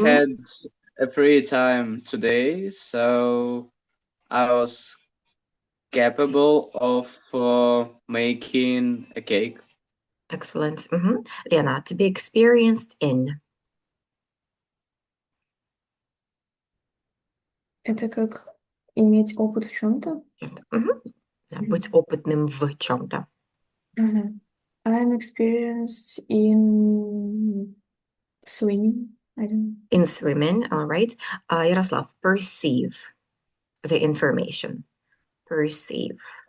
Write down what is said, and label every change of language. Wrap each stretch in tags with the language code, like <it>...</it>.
<en>had a free time today, so I was capable of making a cake. Excellent. Мгм. Лена, to be experienced in.</en> <ru>Это как иметь опыт в чем-то? Чем-то. Мгм. Да, быть опытным в чем-то.</ru> <en>I'm experienced in swimming. I don't know. In swimming, all right. Ярослав, perceive the information. Perceive.</en>